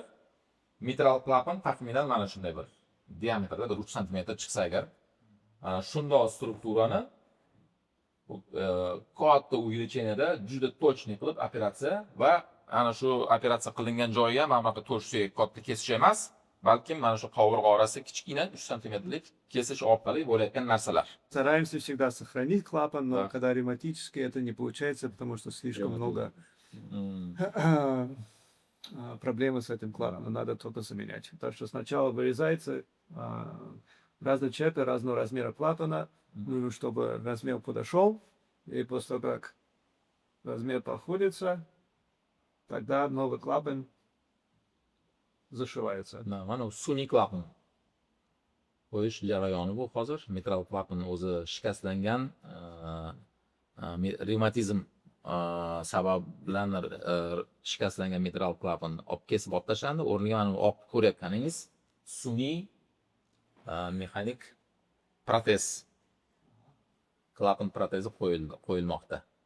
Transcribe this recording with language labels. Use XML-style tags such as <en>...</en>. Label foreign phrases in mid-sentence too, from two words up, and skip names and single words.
<uz>Mitral klapan taxminan mana shunday bir diametrda 3 cm chiqsa agar, shunday strukturani katta увеличениеda juda точный qilib operatsiya va ana shu operatsiya qilingan joyiga mana bunaqa to'rt suyak katta kesish emas, balkim mana shu qovurg'a orasi kichkina 3 santimetrlik kesish orqali bo'layotgan narsalar.</uz> <ru>Стараемся всегда сохранить клапан, но когда ревматический, это не получается, потому что слишком много проблемы с этим клапаном, надо только заменять. Так что сначала вырезается разные части разного размера клапана, нужно, чтобы размер подошел, и после того, как размер подходится, тогда новый клапан зашивается.</ru> <uz>Mana u sun'iy klapan qo'yish jarayoni bu hozir. Metall klapan o'zi shikastlangan revmatizm sabab bilan shikastlangan metall klapan olib kesib olib tashlandi. O'rniga mana bu oq ko'rayotganingiz sun'iy mexanik protez, klapan protezi qo'yilmoqda.</uz>